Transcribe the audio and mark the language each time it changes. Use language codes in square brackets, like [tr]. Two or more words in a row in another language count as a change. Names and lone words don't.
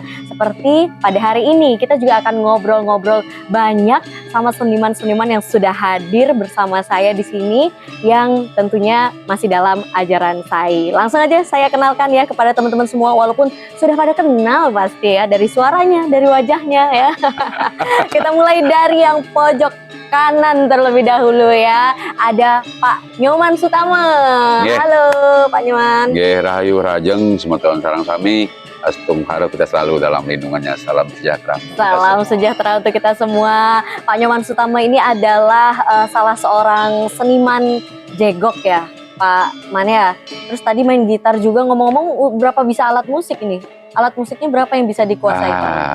[id] Seperti pada hari ini kita juga akan ngobrol-ngobrol banyak sama seniman-seniman yang sudah hadir bersama saya di sini yang tentunya masih dalam ajaran Sai. Langsung aja saya kenalkan ya kepada teman-teman semua, walaupun sudah pada kenal pasti ya dari suaranya, dari wajahnya ya. Kita mulai dari yang pojok kanan terlebih dahulu ya. Ada Pak Nyoman Sutama. Yeah. Halo Pak Nyoman. [ban] Nggih, rahayu rajeng semeton sareng sami Astung [id] harap kita selalu dalam lindungannya. Salam sejahtera. Salam sejahtera untuk kita semua. Pak Nyoman Sutama ini adalah salah seorang seniman jegok ya, Pak Man ya. Terus tadi main gitar juga. Ngomong-ngomong, berapa bisa alat musik ini? Alat musiknya berapa yang bisa dikuasai, Pak?